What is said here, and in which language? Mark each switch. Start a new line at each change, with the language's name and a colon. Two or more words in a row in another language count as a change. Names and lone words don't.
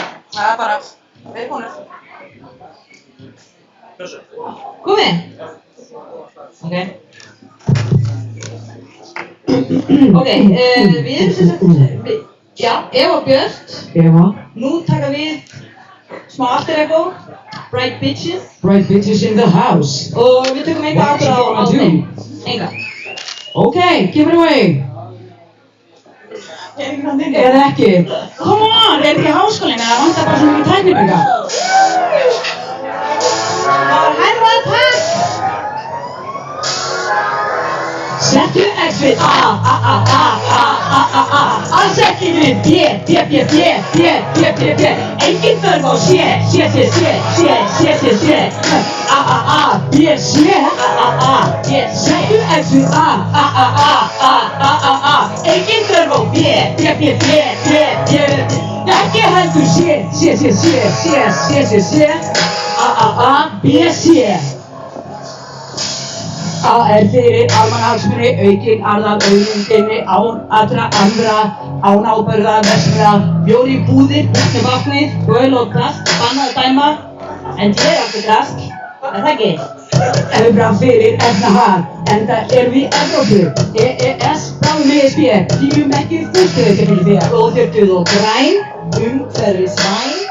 Icelandic: Það er bara, verið konur. Komið? Ok. Ok, við erum sem sagt, já, Eva og Björt. Eva. Nú taka við smá
English: after echo. Bright bitches. Bright bitches in the house.
Icelandic: Og við tökum enga aftur á þeim. Enga.
English: Okay, give it away.
Icelandic: Eða ekki.
English: Come on,
Icelandic: er ekki háskólinn eða vantar bara svona mikið tæknibygga? Það var hærra takk. Settu X við A, A, A, A, A, A, A, A. Alls ekki við B, B, B, B, B, B, B, B. Engin þörf á C, C, C, C, C, C, C, C. A, A, A, B, C, A, A, A, B. Settu X við A, A, A, A, A, A, A, A. Engin þörf á B, B, B, B, B, B. Ekki heldur C, C, C, C, C, C, C, C. A, A, A, B, C. A er fyrir almannahagsmuni, aukin arðan auðlindinni, án allra andra, án ábyrgða, versluna, bjór í búðir, út með vatnið, göl og plast, bannað að dæma, en ég er alltaf drask, er það ekki? Evra fyrir efnahag, enda erum við í Evrópu, EES, bráðum ESB, tímum ekki fústöðu fyrir því, blóðþjörtuð og græn, umhverfisvæn.